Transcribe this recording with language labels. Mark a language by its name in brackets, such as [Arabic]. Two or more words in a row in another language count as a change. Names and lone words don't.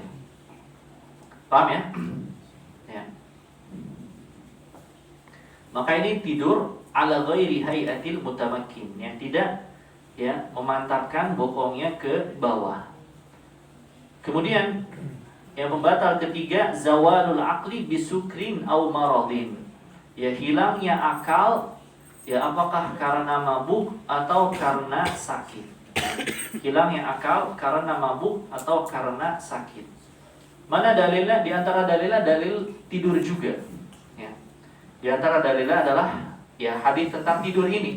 [Indonesian] Paham ya? Ya. Maka ini tidur [Arabic] على غير هيئة المتمكن, [Indonesian] yang tidak ya memantapkan bokongnya ke bawah. Kemudian yang pembatal ketiga [Arabic] زوال العقل بسكر أو مرض. [Indonesian] Ya hilangnya akal ya apakah karena mabuk atau karena sakit. Hilangnya akal karena mabuk atau karena sakit. Mana dalilnya? Di antara dalilnya dalil tidur juga. Ya. Di antara dalilnya adalah ya hadis tentang tidur ini.